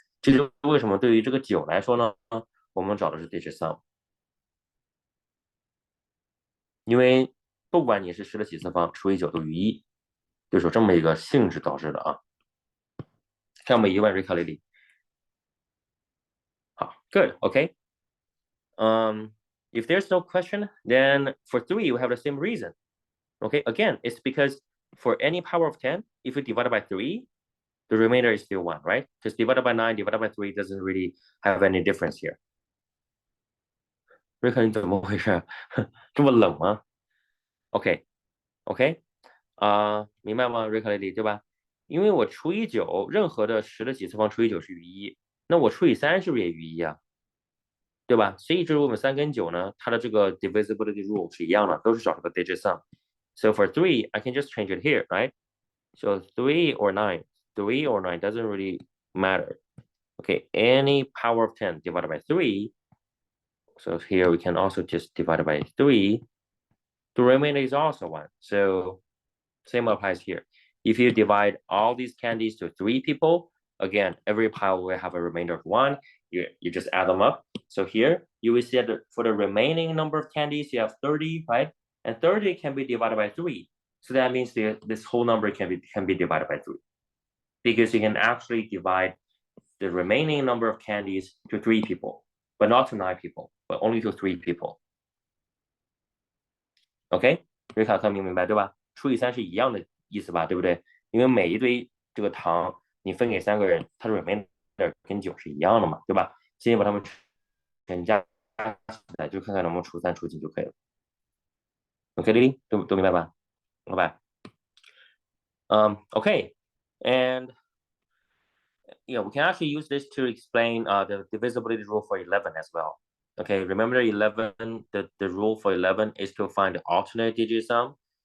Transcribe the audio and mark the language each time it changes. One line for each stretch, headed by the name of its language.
Chinese: 这就为什么对于这个9来说呢，我们找的是 digit sum， 因为不管你是10的几次方除以9都余1，就是有这么一个性质导致的啊。看有没有疑问 ，Rika Lily？
English: 好 ，good， OK。 If there's no question, then for 3 we have the same reason. Okay, again, it's because for any power of 10, if you divide it by 3, the remainder is still 1, right? Because divided by 9, divided by 3 doesn't really have any difference here.
Chinese: Rika, 你怎么回事？这么冷吗？ Okay, OK 明白吗？瑞克雷里，对吧？因为我除以9，任何的10的几次方除以9是余1，那我除以3是不是也余1啊？对吧？所以就是我们3跟9呢，它的这个 divisibility rule 是一样的，都是找这个 digit sum.
English: So for 3, I can just change it here, right? So 3 or 9, 3 or 9 doesn't really matter. Okay, any power of 10 divided by 3. So here we can also just divide it by 3. The remainder is also 1. So same applies here. If you divide all these candies to 3 people, again, every pile will have a remainder of 1. You just add them up. So here you will see that for the remaining number of candies, you have 30, right? And 30 can be divided by 3. So that means this whole number can be divided by 3. Because you can actually divide the remaining number of candies to 3 people, but not to 9 people, but only to 3 people.
Chinese: OK， 瑞卡克明白对吧？除以3是一样的意思吧，对不对？因为每一堆这个糖你分给3个人，它的 remainder 跟9是一样的嘛，对吧？直接把它们全加起来，就看看能不能除3除几就可以了。 OK， 丽丽都明白吧？好吧。
English: Okay, and yeah, we can actually use this to explain the divisibility rule for 11 as well. Okay, remember 11, the rule for 11 is to find the alternate digit sum.